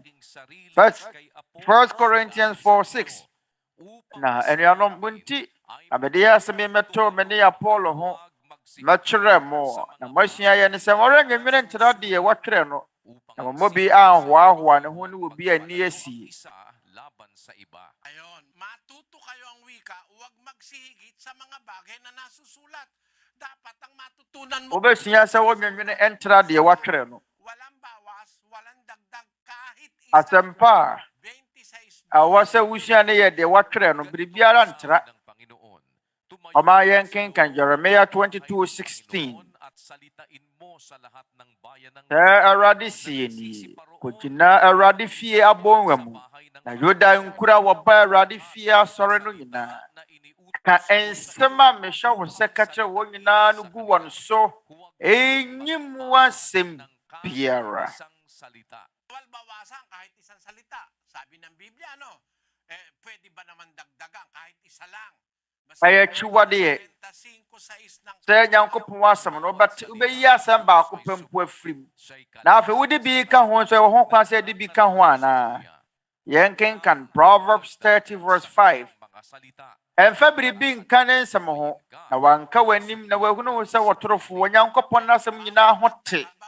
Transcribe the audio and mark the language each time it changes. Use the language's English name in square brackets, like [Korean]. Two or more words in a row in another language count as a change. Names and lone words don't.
[Akan] First Corinthians 4:6. Na anuanom munti abɛde yɛ asɛm yi mɛto me ne Apollo ho mɛkyerɛ mo na moasua yɛ ne sɛ wɔrenwene ntena deɛ wɔtwerɛ no na mo bi ahoahoa ne ho ne wɔ bi ani asie. [Filipino] Ayon, matuto kayo ang wika, huwag magsihigit sa mga bagay na nasusulat. Dapat ang matutunan mo [Akan] Wobɛsua sɛ wɔnwene ntena deɛ wɔtwerɛ no. [Filipino] walang bawas, walang dagdag kahit [Akan] Asɛmpa 26 a ɛwɔ sɛ wosua ne yɛ deɛ wɔtwerɛ no biribiara ntra. Ɔma yɛn kenkan Jeremiah 22:16. Sɛ Awurade sie nie, kogyina Awurade fie abɔnwa mu, na Yuda nkura wɔba Awurade fie asɔre no nyinaa. Ka nsɛm a mehyɛ wo sɛ ka kyerɛ wɔn nyinaa no gu wɔn so, enyim wasɛm biara. [Filipino] bawasan kahit isang salita. Sabi ng Biblia, no? Pwede ba naman dagdagan kahit isa lang? [Akan] Ɛyɛ akyiwadeɛ. Sɛ Nyankopɔn asɛm no wobɛyi asɛm baako pɛ mpo afiri mu. Na afei wode bi ka ho nso ɛwɔ ho kwan sɛ de bi ka ho anaa. Yɛn kenkan Proverbs 30:5. Ɛmfa biribi nka ne nsɛm ho, na wanka w'anim na wahunu wo sɛ wɔtorofo wɔ Nyankopɔn n'asɛm nyinaa ho te.